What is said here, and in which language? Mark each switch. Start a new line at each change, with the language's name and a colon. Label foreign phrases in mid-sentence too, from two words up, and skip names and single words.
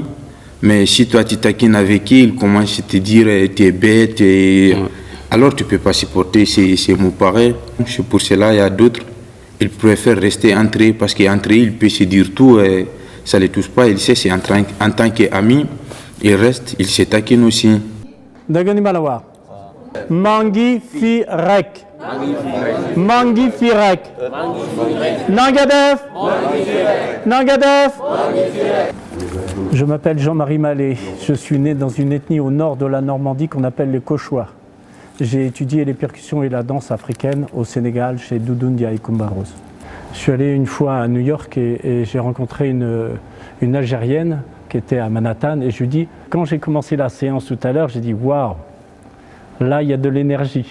French: Mais si toi tu taquines avec eux, ils commencent à te dire tu es bête, alors tu ne peux pas supporter ces mots pareils. C'est pour cela il y a d'autres, ils préfèrent rester entre eux parce qu'entre eux, ils peuvent se dire tout, et ça ne les touche pas. Ils savent c'est en tant qu'amis, ils restent, ils se taquinent aussi.
Wolof: Dagani Malawa. Mangi Firek. Mangi Firek. Nangadef. Nangadef.
French: Je m'appelle Jean-Marie Mallet. Je suis né dans une ethnie au nord de la Normandie qu'on appelle les Cauchois. J'ai étudié les percussions et la danse africaine au Sénégal chez Doudou Ndiaye Coumba-Rose. Je suis allé une fois à New York et j'ai rencontré une Algérienne qui était à Manhattan et je lui dis, quand j'ai commencé la séance tout à l'heure, j'ai dit waouh, là il y a de l'énergie.